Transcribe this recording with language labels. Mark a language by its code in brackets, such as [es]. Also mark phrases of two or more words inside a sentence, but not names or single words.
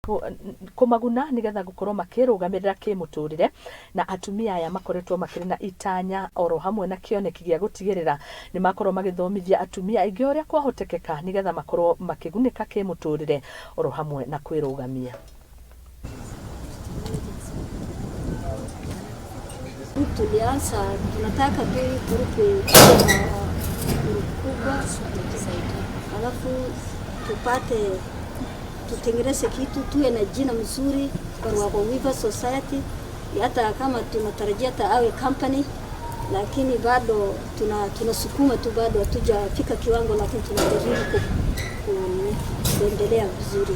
[ki] kumaguna nigetha gukorwo makirugamirira kimuturire na atumia aya makoretwo makiri na itanya oro hamwe na kioneki gia gutigirira ni makorwo magithomithia atumia aingi uria kwahotekeka nigetha makorwo makigunika kimuturire oro hamwe na kwirugamia. [sw] Tulianza tunataka tu grupu kubwa alafu tutengeneze kitu tuwe na jina mzuri kwa Weaver Society, hata kama tunatarajia hata awe company, lakini bado tunasukuma tu, bado hatujafika kiwango, lakini tunajaribu kuendelea vizuri.